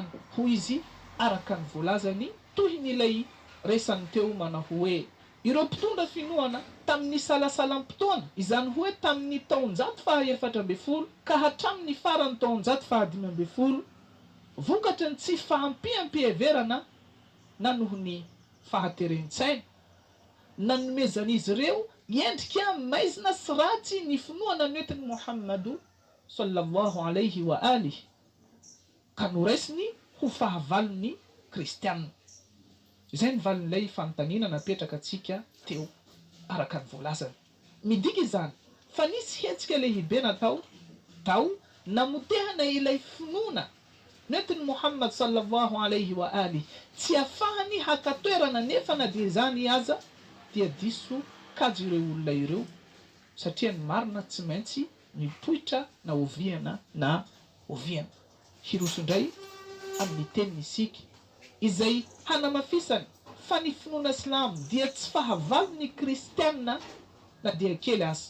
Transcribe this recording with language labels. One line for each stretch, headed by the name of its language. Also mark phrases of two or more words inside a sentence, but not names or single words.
Malagasy: Hoy izy araka ny voalazany toy n'ilay resany teo mana hoe ireo mpitondra finoana tamin'ny salasalam-potoana, izany hoe tamin'ny taonjato faha 400 ka hatramin'ny farany taonjato faha 500, vokatra ny tsy fahampiampiheverana na noho ny fahaterentsaina nanomezan'izy ireo endrika maizina sy ratsy ny finoana noentiny Muhammadu
Arabic: صلى الله عليه وآله
Malagasy: ka noraisiny ho fahavalon'ny kristianina. Izay ny valin'ilay fanontaniana napetraka antsika teo araka ny voalazany. Midika izany fa nisy hetsika lehibe natao tao namotehana ilay finoana noentiny Muhammad
Arabic: صلى الله عليه وآله,
Malagasy: tsy afahany hakatoerana nefa na dia izany aza dia diso kajo ireo olona ireo satria ny marina tsy maintsy mipoitra na oviana na oviana. Hiroso indray amin'ny teniny isika izay hanamafisany fa ny finoana Islam dia tsy fahavalon'ny kristianina na dia kely azy.